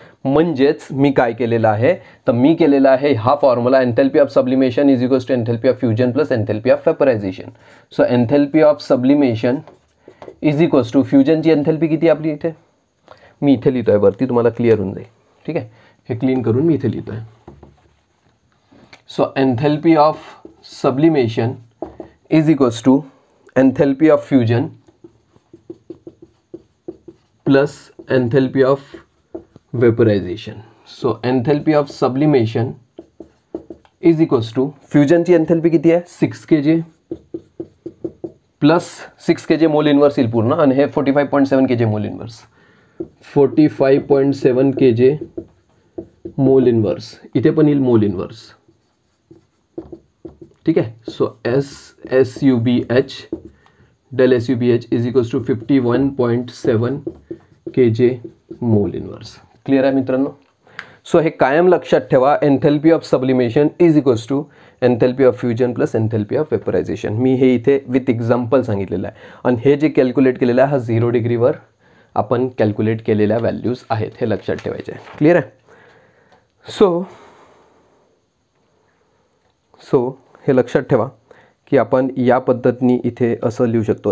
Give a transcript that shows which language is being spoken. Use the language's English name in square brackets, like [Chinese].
[Marathi] म्हणजेच मी काय केलेलं आहे, तर मी केलेला आहे हा formula [English] Enthalpy of sublimation is equals to enthalpy of fusion plus enthalpy of vaporisation. [Marathi] So enthalpy of sublimation is equals to फ्युजनची enthalpy किती आपली इथे, मी इथे लिहितोय वरती, तुम्हाला क्लिअर होऊन जाईल, ठीक आहे। हे क्लीन करून मी इथे लिहितोय। [English] So enthalpy of sublimation is equals to enthalpy of fusion plus enthalpy of vaporisation. [Marathi] So enthalpy of sublimation is equals to फ्युजनची enthalpy किती आहे 6 kJ plus 6 kJ mole inverse येईल पूर्ण, आणि हे 45.7 kJ mole inverse, 45.7 kJ mole inverse, इथे पण येईल mole inverse, ठीक आहे। So SUBH del SUBH is equals to 51.7 kJ mole inverse. Clear आहे मित्रांनो। [English] So हे कायम लक्षात ठेवा, enthalpy of sublimation is equals to enthalpy of fusion plus enthalpy of vaporisation. [Marathi] मी हे इथे विथ एक्झाम्पल सांगितलेलं आहे, आणि हे जे कॅल्क्युलेट केलेलं आहे हा 0 डिग्रीवर आपण कॅल्क्युलेट केलेल्या व्हॅल्यूज आहेत, हे लक्षात ठेवायचे आहे। क्लियर आहे। सो हे लक्षात ठेवा की आपण या पद्धतीने इथे असं लिहू शकतो।